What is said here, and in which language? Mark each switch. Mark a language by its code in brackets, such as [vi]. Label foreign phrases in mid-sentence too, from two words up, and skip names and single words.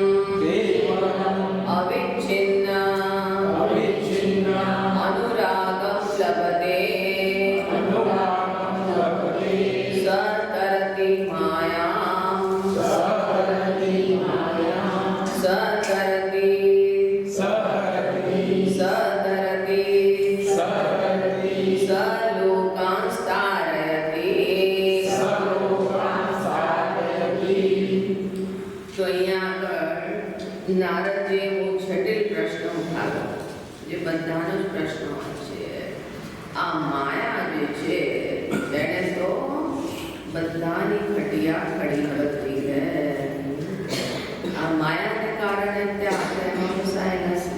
[sa] अविच्छिन्न अनुरागं लभते स तरति मायां स लोकांस्तारयति। [gu] तो અહીંયા આગળ નારદજીએ બહુ જટિલ પ્રશ્ન ઉઠાવ્યો, જે બધાનો જ પ્રશ્ન હોય છે. આ માયા જે છે એને તો બધાની ખટિયા ખડી કરતી રહે. આ માયાને કારણે ત્યાં આપણે એમાં ફસાયેલા છે.